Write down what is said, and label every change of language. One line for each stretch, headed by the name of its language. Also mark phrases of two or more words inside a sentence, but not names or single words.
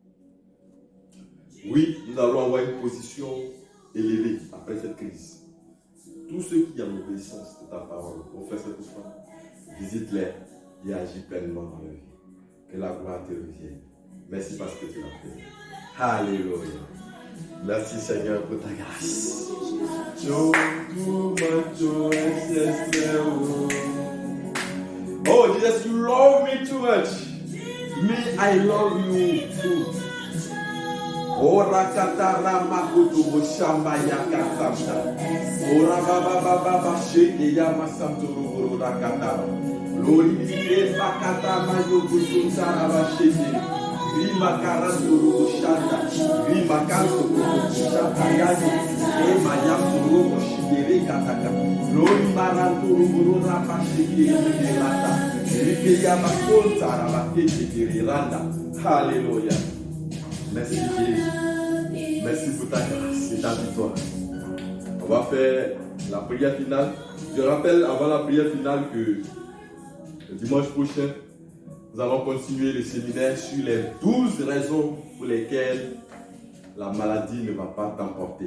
French: Oui, nous allons avoir une position élevée après cette crise. Tous ceux qui ont l'obéissance de ta parole vont faire cette offrande. Visite-les et agis pleinement dans leur vie. Que la gloire te revienne. Merci parce que tu l'as fait. Alléluia. Merci Seigneur pour ta grâce.
English: Oh Jesus, you love me too much. Me, I love you too. Ora katara makutu boshamba yakasamta. Ora baba baba sheke yamasamtu ruburu rakatara. Lori bire bakata mayo kusunsara basheke. Rima karanto rubu shanda. Rima kanto rubu shanda yazo. Ema yamto rubu shigere kataka. Lori maranto rubu rapa shigere lata. Rike yamakonta rabake shigere randa.
French: Alléluia. Merci Jésus. Merci pour ta grâce et ta victoire. On va faire la prière finale. Je rappelle avant la prière finale que le dimanche prochain, nous allons continuer le séminaire sur les 12 raisons pour lesquelles la maladie ne va pas t'emporter.